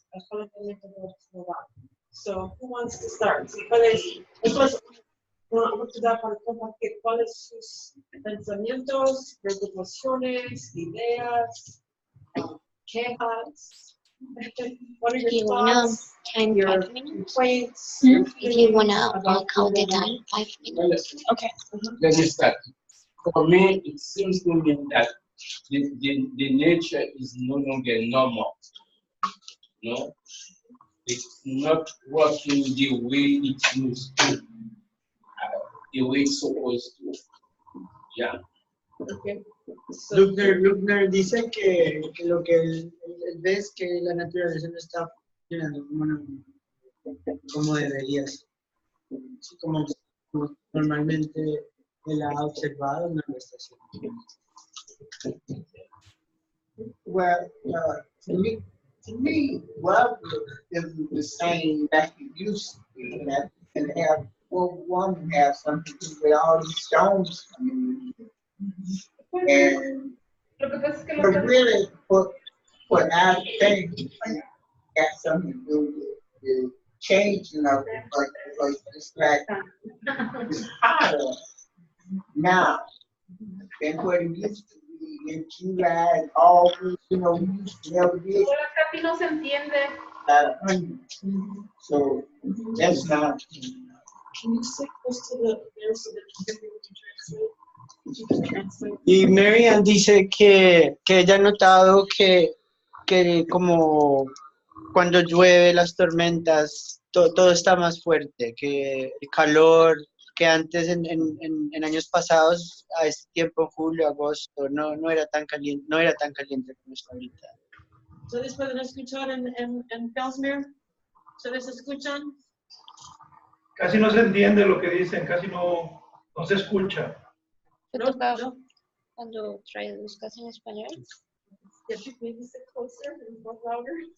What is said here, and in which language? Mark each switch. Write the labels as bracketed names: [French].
[Spanish] Calentamiento global. [English] So, who wants to start? [Spanish] So, entonces, una oportunidad para compartir cuáles sus pensamientos, preocupaciones, ideas, quejas. [English] What are your thoughts, your complaints? If you wanna count the time, 5 minutes. Okay. Let me start. For me, it seems to me that the nature is no longer normal. No, it's not working the way it used to, the way it's supposed to. Yeah. Okay. So, [Spanish] Luckner dice que lo que él ve es que la naturaleza no está funcionando como debería ser. Así como normalmente él ha observado en la estación. [English] Well, to me, well, is the same that it used to be, that and have one have something to do with all these stones coming in. And [Spanish] Lo que pasa es que [English] but really, what I think got something to do with the changing of it, because it's like it's hotter now than what it used to be in July and August. You know, we used to never get [Spanish] Hola, Capi, no se entiende. [English] about 100. So that's not. can you sit close to the there so that you can translate? You can translate. [Spanish] Y Marianne dice que ella ha notado que como cuando llueve, las tormentas, todo está más fuerte, que el calor que antes en años pasados, a este tiempo, julio, agosto, no era tan caliente como está ahorita. ¿Ustedes pueden escuchar en Fellsmere? ¿Ustedes escuchan? Casi no se entiende lo que dicen, casi no se escucha. ¿Te toca cuando traduzcas en español? [English] Yeah, maybe sit closer and more louder.